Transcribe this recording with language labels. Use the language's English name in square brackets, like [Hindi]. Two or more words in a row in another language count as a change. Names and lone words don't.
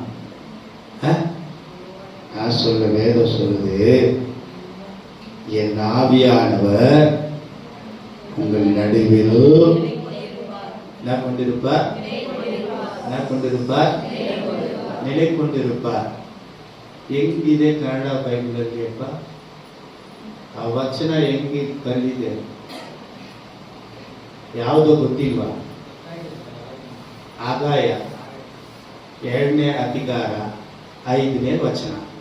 [Tamil] நான் சொல்ல, வேதம் சொல்லுது, என் ஆவியானவர் உங்கள் நடுவில் என்ன கொண்டிருப்பார்? என்ன கொண்டிருப்பார்? நிலை கொண்டிருப்பார். [Kannada] ಹೆಂಗಿದೆ ಕನ್ನಡ ಬೈಬಲಲ್ಲಿ ಅಪ್ಪ? ಆ ವಚನ ಹೆಂಗೆ ಬಂದಿದೆ ಯಾವುದೋ ಗೊತ್ತಿಲ್ವಾ? ಆದಾಯ 2ನೇ ಅಧಿಕಾರ 5ನೇ ವಚನ.